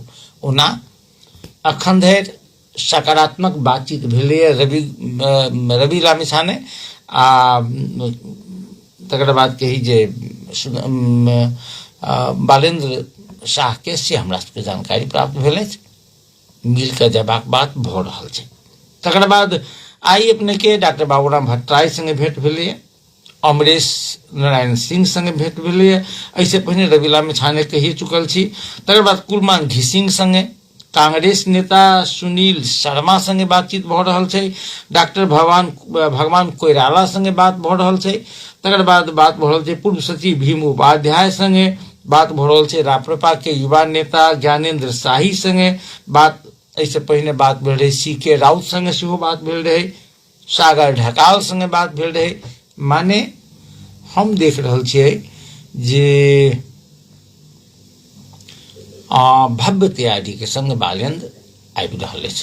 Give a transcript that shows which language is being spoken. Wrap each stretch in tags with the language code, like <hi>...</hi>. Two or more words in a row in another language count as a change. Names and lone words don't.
<mai>ओना अखन धरि सकारात्मक बातचीत भेलैए रवि लामिछाने आ तकर बाद कही जे बालेंद्र शाह के से हमरा सबके जानकारी प्राप्त भेल अछि, मिल के जयबाक बात भऽ रहल छै। तकर बाद आई अपने के डॉक्टर बाबूराम भट्टराई संगे भेंट भेलैए, अमरेश नारायण सिंह संगे भेंट भेलैए, ऐसे पहिने रवि लामिछाने कहि चुकल छी। तकर बाद कुलमान घिसिंग संगे, कांग्रेस नेता सुनील शर्मा संगे बातचीत भऽ रहल छै, डॉक्टर भगवान कोइराला संगे बात भऽ रहल छै। तकर बाद बात भऽ रहल छै पूर्व सचिव भीम उपाध्याय संगे, बात भऽ रहल छै राप्रपा के युवा नेता ज्ञानेंद्र शाही संगे, बात ऐसे पहिने बात भेल रहे CK राउत संगे सेहो बात भेल रहे, सागर ढकाल संगे बात भेल रहे। माने हम देख रहल छियै जे भव्य तैयारी के संग बालेंद्र आबि रहल अछि।</mai>